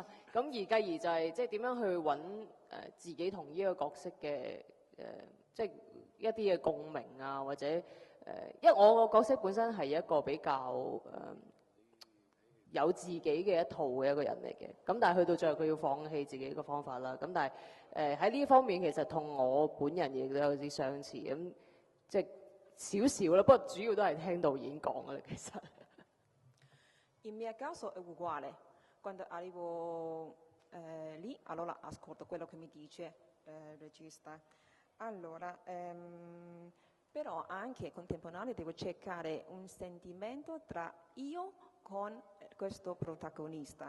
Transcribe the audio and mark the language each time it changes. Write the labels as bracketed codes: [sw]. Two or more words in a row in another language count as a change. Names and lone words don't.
[yue] 咁而繼而就係即係點樣去揾自己同呢個角色嘅即係一啲嘅共鳴啊，或者因為我個角色本身係一個比較有自己嘅一套嘅一個人嚟嘅，咁但係去到最後佢要放棄自己嘅方法啦。咁但係喺呢方面其實同我本人亦都有啲相似，咁即係少少啦。不過主要都係聽導演講嘅啦，其實。 [it] In mio caso è uguale, quando arrivo lì allora ascolto quello che mi dice il regista. Allora, però anche contemporaneo devo cercare un sentimento tra io con questo protagonista.